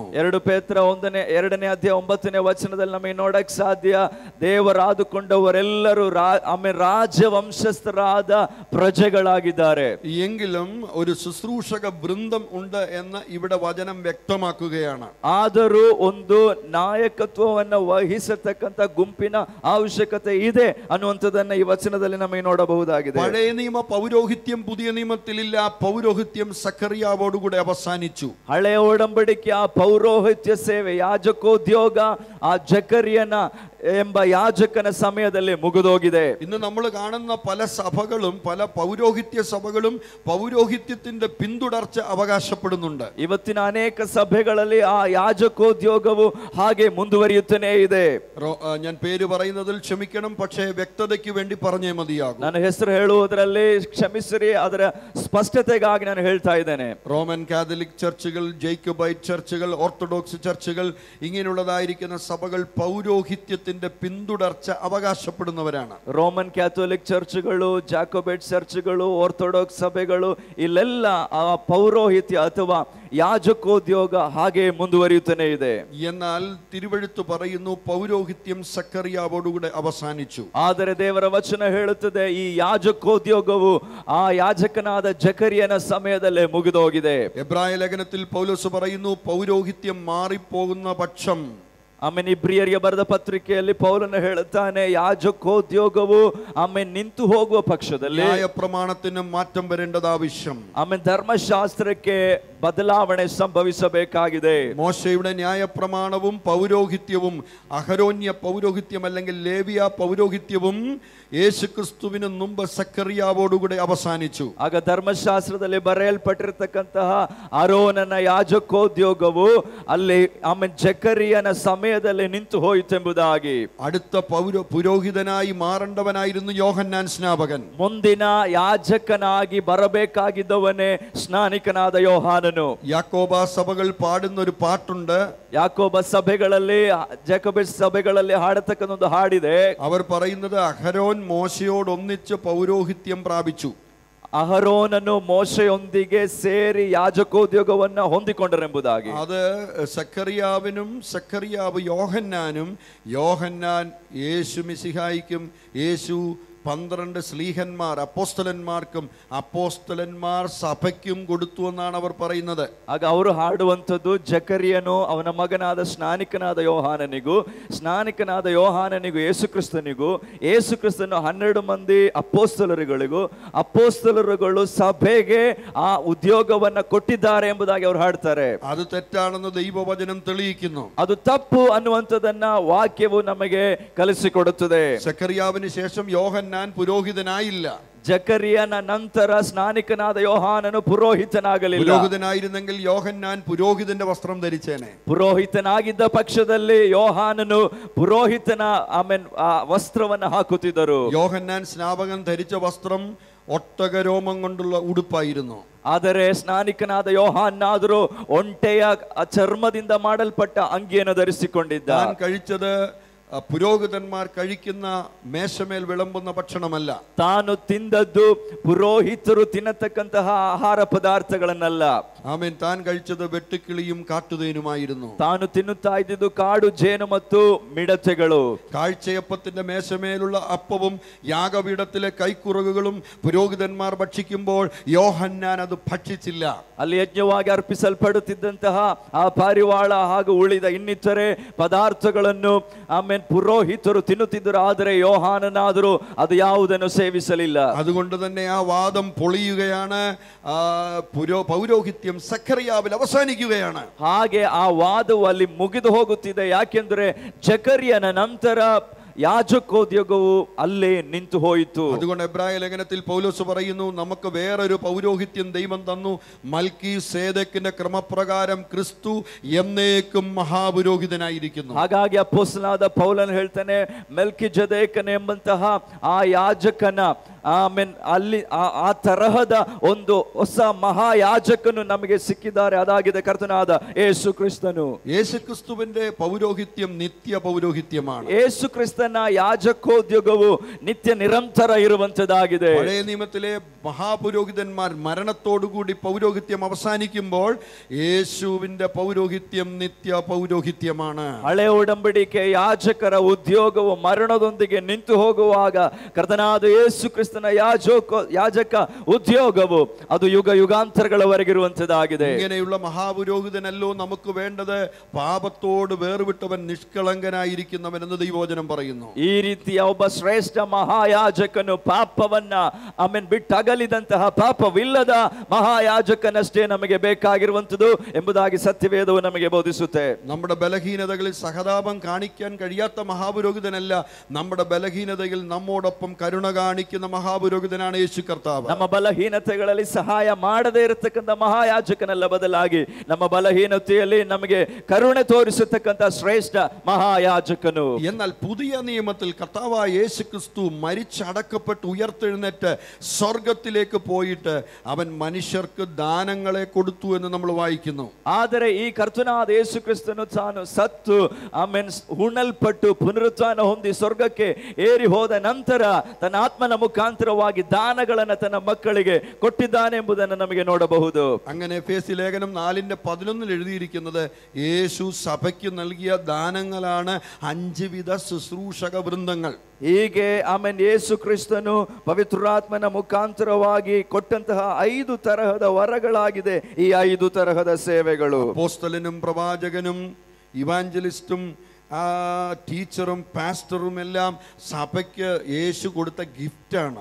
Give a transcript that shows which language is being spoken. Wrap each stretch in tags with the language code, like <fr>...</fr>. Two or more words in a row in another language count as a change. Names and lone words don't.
<kn>2 ಪೇತ್ರ 2ನೇ ಅಧ್ಯಾಯ 9ನೇ ವಚನದಲ್ಲಿ ನಮಗೆ ನೋಡಕ್ ಸಾಧ್ಯ, ದೇವರಾದುಕೊಂಡವರೆಲ್ಲರೂ ರಾಜವಂಶಸ್ಥರಾದ ಪ್ರಜೆಗಳಾಗಿದ್ದಾರೆ.</kn> <ml>എങ്കിലും ഒരു ശുശ്രൂഷക വൃന്ദം ഉണ്ട് എന്ന് ഇവിടെ വചനം വ്യക്തമാക്കുകയാണ്.</ml> <kn>ಆದರೂ ಒಂದು ನಾಯಕತ್ವವನ್ನು ವಹಿಸತಕ್ಕಂತ ಗುಂಪಿನ ಅವಶ್ಯಕತೆ ಇದೆ ಅನ್ನುವಂಥದ್ದನ್ನ ಈ ವಚನದಲ್ಲಿ ನಮಗೆ ನೋಡಬಹುದಾಗಿದೆ.</kn> <ml>പഴയ നിയമ പൗരോഹിത്യം പുതിയ നിയമത്തിലില്ല. പൗരോഹിത്യം സക്കറിയാവോടുകൂടെ അവസാനിച്ചു.</ml> <kn>ಹಳೆಯ ಒಡಂಬಡಿಕೆ ಆ ಪೌರೋಹಿತ್ಯ ಸೇವೆ, ಯಾಜಕೋದ್ಯೋಗ ಆ ಜಕರಿಯನ ಎಂಬ ಯಾಜಕನ ಸಮಯದಲ್ಲಿ ಮುಗಿದೋಗಿದೆ.</kn> <ml>ഇന്ന് നമ്മൾ കാണുന്ന പല സഭകളും, പല പൗരോഹിത്യ സഭകളും പൗരോഹിത്യത്തിന്റെ പിന്തുടർച്ച അവകാശപ്പെടുന്നുണ്ട്.</ml> <kn>ಇವತ್ತಿನ ಅನೇಕ ಸಭೆಗಳಲ್ಲಿ ಆ ಯಾಜಕೋದ್ಯೋಗವು ಹಾಗೆ ಮುಂದುವರಿಯುತ್ತಲೇ ಇದೆ.</kn> <ml>ഞാൻ പേര് പറയുന്നതിൽ ക്ഷമിക്കണം, പക്ഷേ വ്യക്തതയ്ക്ക് വേണ്ടി പറഞ്ഞേ മതിയാകും.</ml> <kn>ನಾನು ಹೆಸರು ಹೇಳುವುದರಲ್ಲಿ ಕ್ಷಮಿಸಿರಿ, ಅದರ ಸ್ಪಷ್ಟತೆಗಾಗಿ ನಾನು ಹೇಳ್ತಾ ಇದ್ದೇನೆ.</kn> <ml>റോമൻ കാത്തലിക് ചർച്ചുകൾ, ജേക്കബൈറ്റ് ചർച്ചുകൾ, ഓർത്തഡോക്സ് ചർച്ചുകൾ, ഇങ്ങനെയുള്ളതായിരിക്കുന്ന സഭകൾ പൗരോഹിത്യത്തിന്റെ പിന്തുടർച്ച അവകാശപ്പെടുന്നവരാണ്.</ml> <kn>ರೋಮನ್ ಕ್ಯಾಥೋಲಿಕ್ ಚರ್ಚ್ಗಳು, ಜಾಕೋಬೈಟ್ ಚರ್ಚ್ಗಳು, ಆರ್ಥೋಡಾಕ್ಸ್ ಸಭೆಗಳು, ಇಲ್ಲೆಲ್ಲ ಆ ಪೌರೋಹಿತ್ಯ ಅಥವಾ ಯಾಜಕೋದ್ಯೋಗ ಹಾಗೆ ಮುಂದುವರಿಯುತ್ತಲೇ ಇದೆ.</kn> <ml>എന്നാൽ തിരുവെഴുത്ത് പറയുന്നു പൗരോഹിത്യം സക്കറിയാവോടുകൂടെ അവസാനിച്ചു.</ml> <kn>ಆದರೆ ದೇವರ ವಚನ ಹೇಳುತ್ತದೆ, ಈ ಯಾಜಕೋದ್ಯೋಗವು ಆ ಯಾಜಕನಾದ ಜಕರಿಯನ ಸಮಯದಲ್ಲೇ ಮುಗಿದೋಗಿದೆ.</kn> <ml>എബ്രായ ലേഖനത്തിൽ പൗലോസ് പറയുന്നു, പൗരോഹിത്യം മാറിപ്പോകുന്ന പക്ഷം,</ml> <kn>ಆಮೇಲೆ ಇಬ್ರಿಯರಿಗೆ ಬರೆದ ಪತ್ರಿಕೆಯಲ್ಲಿ ಪೌಲನು ಹೇಳುತ್ತಾನೆ, ಯಾಜಕೋದ್ಯೋಗವು ಆಮೇಲೆ ನಿಂತು ಹೋಗುವ ಪಕ್ಷದಲ್ಲಿ</kn> <ml>ന്യായ പ്രമാണത്തിന് മാറ്റം വരേണ്ടത് ആവശ്യം.</ml> <kn>ಆಮೇಲೆ ಧರ್ಮಶಾಸ್ತ್ರಕ್ಕೆ ಬದಲಾವಣೆ ಸಂಭವಿಸಬೇಕಾಗಿದೆ.</kn> <ml>മോശയുടെ ന്യായ പ്രമാണവും പൗരോഹിത്യവും, അഹരോന്യ പൗരോഹിത്യം അല്ലെങ്കിൽ ലേവിയ പൗരോഹിത്യവും യേശുക്രിസ്തുവിന് മുമ്പ് സക്കറിയാവോടുകൂടെ അവസാനിച്ചു.</ml> <kn>ಆಗ ಧರ್ಮಶಾಸ್ತ್ರದಲ್ಲಿ ಬರೆಯಲ್ಪಟ್ಟಿರತಕ್ಕಂತಹ ಆರೋನನ ಯಾಜಕೋದ್ಯೋಗವು ಅಲ್ಲಿ ಆಮೇಲೆ ಜಕರಿಯನ ಸಮಯದಲ್ಲಿ ನಿಂತು ಹೋಯಿತೆಂಬುದಾಗಿ.</kn> <ml>അടുത്ത പുരോഹിതനായി മാറേണ്ടവനായിരുന്നു യോഹന്നാൻ സ്നാപകൻ.</ml> <kn>ಮುಂದಿನ ಯಾಜಕನಾಗಿ ಬರಬೇಕಾಗಿದ್ದವನೇ ಸ್ನಾನಿಕನಾದ ಯೋಹಾನನು.</kn> <ml>യാക്കോബ സഭകൾ പാടുന്ന ഒരു പാട്ടുണ്ട്.</ml> <kn>ಯಾಕೋಬ ಸಭೆಗಳಲ್ಲಿ, ಜಾಕೋಬೈಟ್ ಸಭೆಗಳಲ್ಲಿ ಹಾಡತಕ್ಕಂಥ ಒಂದು ಹಾಡಿದೆ.</kn> <ml>അവർ പറയുന്നത് അഹരോൻ മോശയോടൊന്നിച്ച് പൗരോഹിത്യം പ്രാപിച്ചു.</ml> <kn>ಅಹರೋನನು ಮೋಶೆಯೊಂದಿಗೆ ಸೇರಿ ಯಾಜಕೋದ್ಯೋಗವನ್ನು ಹೊಂದಿಕೊಂಡರೆಂಬುದಾಗಿ.</kn> <ml>അത് സക്കറിയാവിനും സക്കറിയാവ് യോഹന്നാനും, യോഹന്നാൻ യേശു മിശിഹായിക്കും, യേശു 12 സ്ലീഹന്മാർ അപ്പോസ്തലന്മാർക്കും, അപ്പോസ്തലന്മാർ സഭയ്ക്കും കൊടുത്തു എന്നാണ് അവർ പറയുന്നത്.</ml> <kn>ಆಗ ಅವರು ಹಾಡುವಂಥದ್ದು, ಜಕರಿಯನು ಅವನ ಮಗನಾದ ಸ್ನಾನಿಕನಾದ ಯೋಹಾನನಿಗೂ, ಸ್ನಾನಿಕನಾದ ಯೋಹಾನನಿಗೂ ಯೇಸುಕ್ರಿಸ್ತನಿಗೂ, ಯೇಸುಕ್ರಿಸ್ತನು 12 ಮಂದಿ ಅಪೋಸ್ತಲರುಗಳಿಗೂ, ಅಪೋಸ್ತಲರುಗಳು ಸಭೆಗೆ ಆ ಉದ್ಯೋಗವನ್ನ ಕೊಟ್ಟಿದ್ದಾರೆ ಎಂಬುದಾಗಿ ಅವರು ಹಾಡ್ತಾರೆ.</kn> <ml>അത് തെറ്റാണെന്ന് ദൈവവചനം തെളിയിക്കുന്നു.</ml> <kn>ಅದು ತಪ್ಪು ಅನ್ನುವಂಥದ್ದನ್ನ ವಾಕ್ಯವು ನಮಗೆ ಕಲಿಸಿಕೊಡುತ್ತದೆ.</kn> <ml>സക്കറിയാവിന് ശേഷം യോഹന്നാൻ യോഹന്നാൻ പുരോഹിതനായില്ല.</ml> <kn>ಜಕರಿಯನ ನಂತರ ಸ್ನಾನಿಕನಾದ ಯೋಹಾನನು ಪುರೋಹಿತನಾಗಲಿಲ್ಲ.</kn> <ml>പുരോഹിതനായിരുന്നെങ്കിൽ യോഹന്നാൻ പുരോഹിതന്റെ വസ്ത്രം ധരിച്ചേനെ.</ml> <kn>ಪುರೋಹಿತನಾಗಿದ್ದ ಪಕ್ಷದಲ್ಲಿ ಯೋಹಾನನು ಪುರೋಹಿತನ ವಸ್ತ್ರವನ್ನು ಹಾಕುತ್ತಿದ್ದರು.</kn> <ml>യോഹന്നാൻ സ്നാപകൻ ധരിച്ച വസ്ത്രം ഒട്ടകരോമം കൊണ്ടുള്ള ഉടുപ്പായിരുന്നു.</ml> <kn>ಆದರೆ ಸ್ನಾನಿಕನಾದ ಯೋಹಾನಾದರೂ ಒಂಟೆಯ ಚರ್ಮದಿಂದ ಮಾಡಲ್ಪಟ್ಟ ಅಂಗಿಯನ್ನು ಧರಿಸಿಕೊಂಡಿದ್ದ.</kn> <ml>താൻ കഴിച്ചത് പുരോഹിതന്മാർ കഴിക്കുന്ന മേശമേൽ വിളമ്പുന്ന ഭക്ഷണമല്ല.</ml> <kn>ತಾನು ತಿಂದದ್ದು ಪುರೋಹಿತರು ತಿನ್ನತಕ್ಕಂತಹ ಆಹಾರ ಪದಾರ್ಥಗಳನ್ನಲ್ಲ.</kn> <ml>ആമേൻ. താൻ കഴിച്ചത് വെട്ടുക്കിളിയും കാട്ടുതേനുമായിരുന്നു.</ml> <kn>ತಾನು ತಿನ್ನುತ್ತಾ ಇದ್ದಿದ್ದು ಕಾಡು ಜೇನು ಮತ್ತು ಮಿಡತೆಗಳು.</kn> <ml>കാഴ്ചയപ്പത്തിന്റെ മേശമേലുള്ള അപ്പവും യാഗപീഠത്തിലെ കൈക്കുറകുകളും പുരോഹിതന്മാർ ഭക്ഷിക്കുമ്പോൾ യോഹന്നാൻ അത് ഭക്ഷിച്ചില്ല.</ml> <kn>ಅಲ್ಲಿ ಯಜ್ಞವಾಗಿ ಅರ್ಪಿಸಲ್ಪಡುತ್ತಿದ್ದಂತಹ ಆ ಪಾರಿವಾಳ ಹಾಗೂ ಉಳಿದ ಇನ್ನಿತರೆ ಪದಾರ್ಥಗಳನ್ನು ಪುರೋಹಿತರು ತಿನ್ನುತ್ತಿದ್ದರು. ಆದರೆ ಯೋಹಾನನಾದರೂ ಅದು ಯಾವುದನ್ನು ಸೇವಿಸಲಿಲ್ಲ.</kn> <ml>അതുകൊണ്ട് തന്നെ ആ വാദം പൊളിയുകയാണ്. പൗരോഹിത്യം സഖറിയാവിൽ അവസാനിക്കുകയാണ്.</ml> <kn>ಹಾಗೆ ಆ ವಾದವು ಅಲ್ಲಿ ಮುಗಿದು ಹೋಗುತ್ತಿದೆ. ಯಾಕೆಂದ್ರೆ ಜಕರಿಯನ ನಂತರ ಯಾಜಕೋದ್ಯೋಗವು ಅಲ್ಲೇ ನಿಂತು ಹೋಯಿತು.</kn> <ml>അതുകൊണ്ട് എബ്രായ ലേഖനത്തിൽ പൗലോസ് പറയുന്നു, നമുക്ക് വേറൊരു പൗരോഹിത്യം ദൈവം തന്നു, മൽക്കീസേദെക്കിന്റെ ക്രമപ്രകാരം ക്രിസ്തു എന്നേക്കും മഹാപുരോഹിതനായിരിക്കുന്നു.</ml> <kn>ಹಾಗಾಗಿ ಅಪೊಸ್ತಲನಾದ ಪೌಲನು ಹೇಳ್ತಾನೆ, ಮೆಲ್ಕಿಜೆದೇಕನ ಎಂಬಂತಹ ಆ ಯಾಜಕನ ಅಲ್ಲಿ ಆ ತರಹದ ಒಂದು ಹೊಸ ಮಹಾಯಾಜಕನು ನಮಗೆ ಸಿಕ್ಕಿದ್ದಾರೆ. ಅದಾಗಿದೆ ಕರ್ತನಾದ ಯೇಸು ಕ್ರಿಸ್ತನು.</kn> <ml>യേശു ക്രിസ്തുവിന്റെ പൗരോഹിത്യം നിത്യ പൗരോഹിത്യമാണ്.</ml> <kn>ಯೇಸು ಕ್ರಿಸ್ತನ ಯಾಜಕೋದ್ಯೋಗವು ನಿತ್ಯ ನಿರಂತರ ಇರುವಂತದ್ದಾಗಿದೆ.</kn> <ml>പഴയ നിയമത്തിലെ മഹാപുരോഹിതന്മാർ മരണത്തോടുകൂടി പൗരോഹിത്യം അവസാനിക്കുമ്പോൾ യേശുവിന്റെ പൗരോഹിത്യം നിത്യ പൗരോഹിത്യമാണ്.</ml> <kn>ಹಳೆ ಒಡಂಬಡಿಕೆ ಯಾಜಕರ ಉದ್ಯೋಗವು ಮರಣದೊಂದಿಗೆ ನಿಂತು ಹೋಗುವಾಗ ಕರ್ತನಾದ ಯೇಸು ಕ್ರಿಸ್ತನ ಯಾಜಕ ಉದ್ಯೋಗವು ಅದು ಯುಗ ಯುಗಾಂತರಗಳವರೆಗಿರುವಂತದ್ದಾಗಿದೆ.</kn> <ml>ഇങ്ങനെയുള്ള മഹാപുരോഹിതനല്ലോ നമുക്ക് വേണ്ടത്, പാപത്തോട് വേർവിട്ടവൻ നിഷ്കളങ്കനായിരിക്കുന്നവൻ എന്ന് ദൈവവചനം പറയുന്നു.</ml> <kn>ಈ ರೀತಿಯ ಒಬ್ಬ ಶ್ರೇಷ್ಠ ಮಹಾಯಾಜಕನು ಪಾಪವನ್ನ ಬಿಟ್ಟಗಲಿದಂತಹ ಪಾಪವಿಲ್ಲದ ಮಹಾಯಾಜಕನಷ್ಟೇ ನಮಗೆ ಬೇಕಾಗಿರುವಂತದ್ದು ಎಂಬುದಾಗಿ ಸತ್ಯವೇದವು ನಮಗೆ ಬೋಧಿಸುತ್ತೆ.</kn> <ml>നമ്മുടെ ബലഹീനതകളിൽ സഹതാപം കാണിക്കാൻ കഴിയാത്ത മഹാപുരോഹിതനല്ല, നമ്മുടെ ബലഹീനതയിൽ നമ്മോടൊപ്പം കരുണ കാണിക്കുന്ന മഹാപുരോഹിതനാണ് യേശു കർത്താവ്.</ml> <kn>ನಮ್ಮ ಬಲಹೀನತೆಗಳಲ್ಲಿ ಸಹಾಯ ಮಾಡದೇ ಇರತಕ್ಕಂಥ ಮಹಾಯಾಜಕನಲ್ಲ, ಬದಲಾಗಿ ನಮ್ಮ ಬಲಹೀನತೆಯಲ್ಲಿ ನಮಗೆ ಕರುಣೆ ತೋರಿಸತಕ್ಕಂಥ ಶ್ರೇಷ್ಠ ಮಹಾಯಾಜಕನು.</kn> <ml>എന്നാൽ പുതിയ നിയമത്തിൽ കർത്താവായ യേശു ക്രിസ്തു മരിച്ചടക്കപ്പെട്ട് ഉയർത്തെഴുന്നേറ്റ് സ്വർഗത്തിലേക്ക് പോയിട്ട് അവൻ മനുഷ്യർക്ക് ദാനങ്ങളെ കൊടുത്തു എന്ന് നമ്മൾ വായിക്കുന്നു.</ml> <kn>ಆದರೆ ಈ ಕರ್ತನಾದ ಯೇಸು ಕ್ರಿಸ್ತನು ತಾನು ಸತ್ತು ಹುಣಲ್ಪಟ್ಟು ಪುನರುತ್ಥಾನ ಹೊಂದಿ ಸ್ವರ್ಗಕ್ಕೆ ಏರಿ ಹೋದ ನಂತರ ತನ್ನ ಆತ್ಮನ ಮುಖಾಂತರವಾಗಿ ದಾನಗಳನ್ನು ತನ್ನ ಮಕ್ಕಳಿಗೆ ಕೊಟ್ಟಿದ್ದಾನೆ ಎಂಬುದನ್ನು ನಮಗೆ ನೋಡಬಹುದು.</kn> <ml>അങ്ങനെ എഫേസ്യ ലേഖനം 4:11 എഴുതിയിരിക്കുന്നത്, യേശു സഭയ്ക്ക് നൽകിയ ദാനങ്ങളാണ് 5 വിധ ശുശ്രൂഷക വൃന്ദങ്ങൾ.</ml> <kn>ಹೀಗೆ ಯೇಸು ಕ್ರಿಸ್ತನು ಪವಿತ್ರಾತ್ಮನ ಮುಖಾಂತರವಾಗಿ ಕೊಟ್ಟಂತಹ 5 ತರಹದ ವರಗಳಾಗಿದೆ ಈ 5 ತರಹದ ಸೇವೆಗಳು.</kn> <ml>അപ്പോസ്തലനും പ്രവാചകനും ഇവാഞ്ചലിസ്റ്റും ടീച്ചറും പാസ്റ്ററും എല്ലാം സഭയ്ക്ക് യേശു കൊടുത്ത ഗിഫ്റ്റാണ്.</ml>